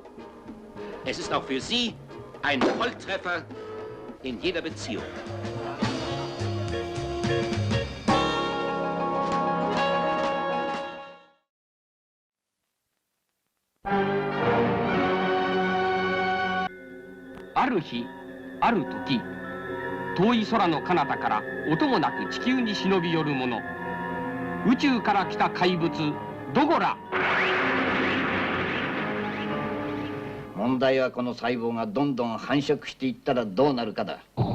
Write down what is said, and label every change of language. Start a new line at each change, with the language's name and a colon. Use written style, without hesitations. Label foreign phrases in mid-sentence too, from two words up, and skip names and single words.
German: Es ist auch für Sie ein Volltreffer in jeder Beziehung. Arhi,
Japanese: ある時、遠い空の彼方から音もなく地球に忍び寄る者、宇宙から来た怪物ドゴラ。問題はこの細胞がどんどん繁殖していったらどうなるかだ。